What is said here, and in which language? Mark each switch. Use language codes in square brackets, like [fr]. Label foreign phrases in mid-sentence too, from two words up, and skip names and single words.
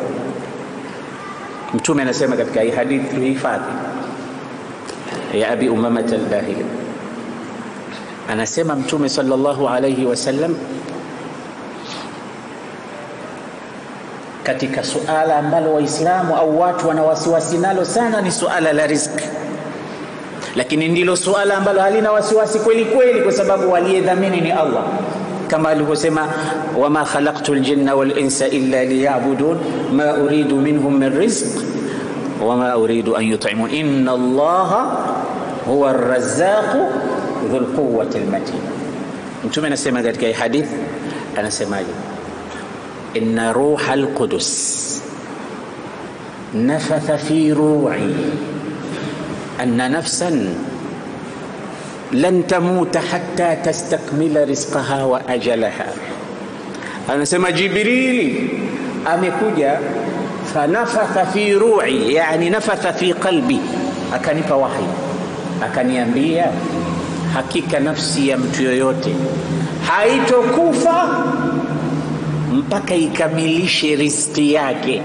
[sw] Mtume anasema katika hii hadithi tuhifadhi ya Abi Umama al-Bahili, anasema Mtume [ar] صلى الله عليه وسلم [sw] katika suala ambalo waislamu au watu wana wasiwasi nalo sana ni suala la riziki, lakini ndilo suala ambalo halina wasiwasi kweli kweli, kwa sababu aliyedhamini ni Allah, kama alivyosema [ar] وما خلقت الجن والإنس إلا ليعبدون ما أريد منهم من رزق وما أريد أن يطعمون إن الله هو الرزاق ذو القوة المتين. [sw] Mtume anasema katika hadith, anasemaje? [ar] إن روح القدس نفث في روعي أن نفسا لن تموت حتى تستكمل رزقها وأجلها. [sw] Anasema Jibril amekuja [ar] فنفث في روعي, [sw] yani [ar] نفث في قلبي, [sw] akanipa wahi, akaniambia hakika nafsi ya mtu yoyote haitokufa mpaka ikamilishe riziki yake.